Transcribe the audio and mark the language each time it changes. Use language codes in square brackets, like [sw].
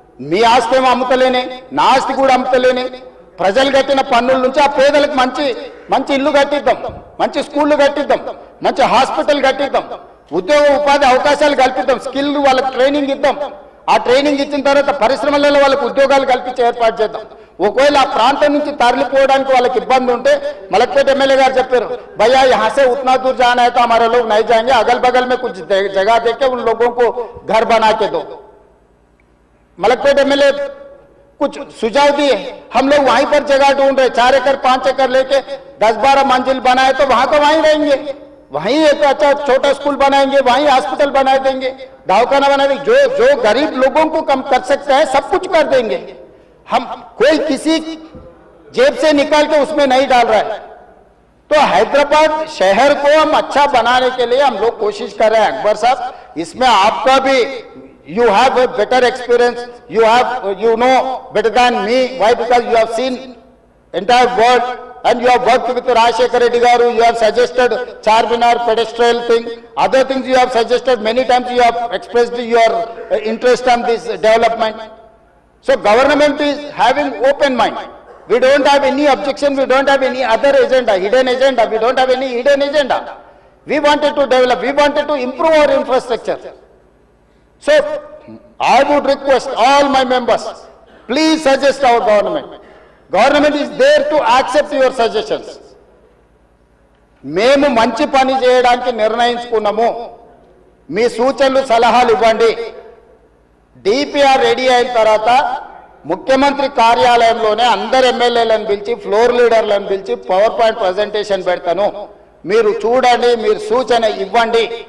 [te] మీ ఆస్తి ఏమో అమ్ముతలేని, నా ఆస్తి కూడా అమ్ముతలేని, ప్రజలు కట్టిన పన్నుల నుంచి ఆ పేదలకు మంచి మంచి ఇల్లు కట్టిద్దాం, మంచి స్కూళ్ళు కట్టిద్దాం, మంచి హాస్పిటల్ కట్టిద్దాం, ఉద్యోగ ఉపాధి అవకాశాలు కల్పిద్దాం, స్కిల్ వాళ్ళకి ట్రైనింగ్ ఇద్దాం. ఆ ట్రైనింగ్ ఇచ్చిన తర్వాత పరిశ్రమలలో వాళ్ళకి ఉద్యోగాలు కల్పించే ఏర్పాటు చేద్దాం. ఒకవేళ ఆ ప్రాంతం నుంచి తరలిపోవడానికి వాళ్ళకి ఇబ్బంది ఉంటే మలక్పేట ఎమ్మెల్యే గారు చెప్పారు, [hi] भैया यहाँ से उतना दूर जाना है तो हमारे लोग नहीं जाएंगे, अगल बगल में कुछ जगह देके उन लोगों को घर बना के दो. मलकपेट एमएलए कुछ सुझाव दिए, हम लोग वहीं पर जगह ढूंढ रहे, 4 एकड़ 5 एकड़ लेके 10-12 मंजिल बनाए तो वहां को वहीं रहेंगे, वहीं एक अच्छा छोटा स्कूल बनाएंगे, वहीं हॉस्पिटल बना देंगे, दवाखाना बना देंगे. जो गरीब लोगों को कम कर सकता है सब कुछ कर देंगे. हम कोई किसी जेब से निकाल के उसमें नहीं डाल रहा है. तो हैदराबाद शहर को हम अच्छा बनाने के लिए हम लोग कोशिश कर रहे हैं. अकबर साहब, इसमें आपका भी [en] you have a better experience, you know better than me. Why? Because you have seen entire world and you have worked with Rajshekhar Reddy garu, you have suggested Charminar pedestrian thing, other things you have suggested many times, you have expressed your interest on this development. So government is having open mind. We don't have any objection, we don't have any other agenda, hidden agenda, we don't have any hidden agenda. We wanted to develop, we wanted to improve our infrastructure. So I would request all my members, please suggest our government. Government is there to accept your suggestions. [te] మేము మంచి పని చేయడానికి నిర్ణయించుకున్నాము, మీ సూచనలు సలహాలు ఇవ్వండి. DPR ready అయిన తర్వాత ముఖ్యమంత్రి కార్యాలయంలోనే అందరు ఎమ్మెల్యేలను పిలిచి ఫ్లోర్ లీడర్లను పిలిచి పవర్ పాయింట్ ప్రజెంటేషన్ పెడతాను, మీరు చూడండి, మీరు సూచన ఇవ్వండి.